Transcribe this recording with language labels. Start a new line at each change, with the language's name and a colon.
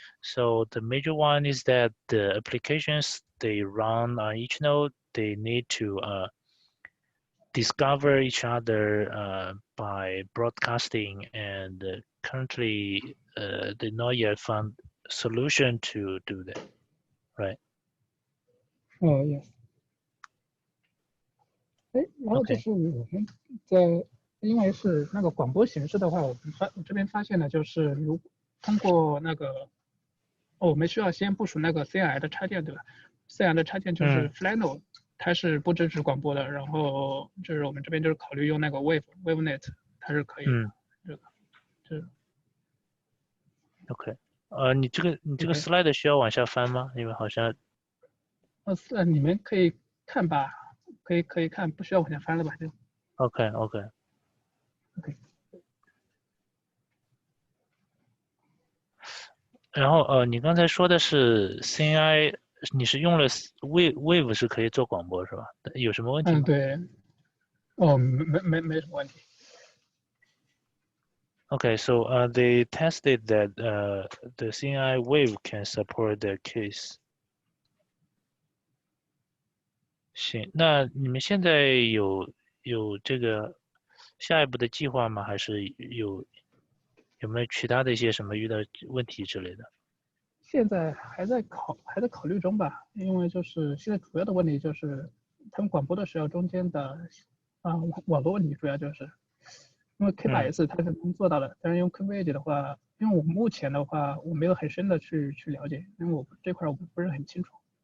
English: So the major one is that the applications they run on each node, they need to discover each other by broadcasting, and currently they not yet found solution to do that, right? Yes。
Chinese: 然后就是我们因为是那个广播形式的话，我这边发现的就是，通过那个我们需要先部署那个 CI 的插件，对吧？CI 的插件就是 Flannel，它是不支持广播的。然后就是我们这边就是考虑用那个 WaveNet，它是可以的。这个 OK，你这个 slide 需要往下翻吗？因为好像你们可以看吧，可以看，不需要往下翻了吧？就 OK。然后你刚才说的是 CI， 你是用了 Wave 是可以做广播是吧？有什么问题吗？对。没什么问题。
English: Okay, so they tested that the CNI wave can support the case.
Chinese: 行，那你们现在有这个下一步的计划吗？还是有没有其他的一些什么遇到问题之类的？现在还在考虑中吧，因为就是现在主要的问题就是他们广播的时候中间的网络问题，主要就是因为 K8S 它是能做到的，但是用 KubeEdge 的话，因为我目前的话我没有很深的去了解，因为我这块我不是很清楚。